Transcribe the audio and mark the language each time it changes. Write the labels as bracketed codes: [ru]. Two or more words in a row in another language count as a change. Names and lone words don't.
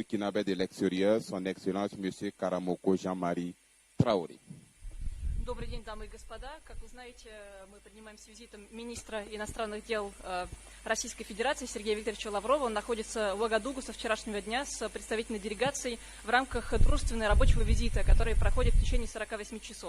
[fr] burkinabé de l'extérieur, son Excellence M. Karamoko Jean-Marie Traoré. [ru] Добрый день, дамы и господа. Как вы знаете, мы принимаем с визитом министра иностранных дел Российской Федерации Сергея Викторовича Лаврова. Он находится в Уагадугу со вчерашнего дня с представительной делегацией в рамках дружественного рабочего визита, который проходит в течение 48 часов.